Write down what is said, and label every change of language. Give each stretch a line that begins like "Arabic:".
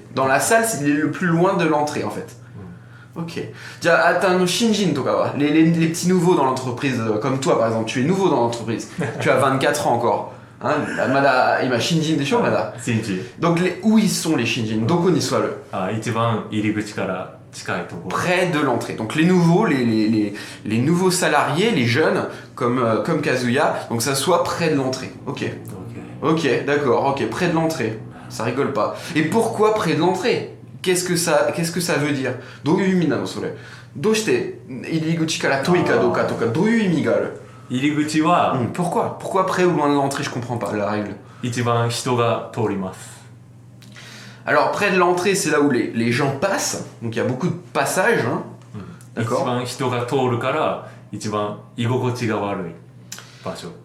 French: Dans la salle, il est le plus loin de l'entrée en fait. Ok. Attends,
Japanese: Shinjin toka wa,
French: les petits nouveaux dans l'entreprise, comme toi par exemple, tu es nouveau dans l'entreprise, tu as 24 ans encore.
Japanese: Hein, Mada, ima Shinjin desho, Mada. 新地。
French: Donc où ils sont les Shinjin?
Japanese: Doko ni suaru? 一番入り口から近いところ。
French: Près de l'entrée. Donc les nouveaux, les nouveaux salariés, les jeunes, comme Kazuya, donc ça soit près de l'entrée. Ok. Ok, d'accord, ok, près de l'entrée. Ça rigole pas. Et pourquoi près de l'entrée? qu'est-ce que ça veut dire?
Japanese: どういう意味なのそれ？どうして入り口から遠いかどうかとかどういう意味がある？入り口は、
French: Pourquoi près ou loin de l'entrée? Je comprends pas la règle.
Japanese: 一番人が通ります。
French: Alors près de l'entrée, c'est là où les gens passent. Donc il y a beaucoup de passages, hein.
Japanese: 一
French: D'accord.
Japanese: 番人が通るから一番居心地が悪い場所。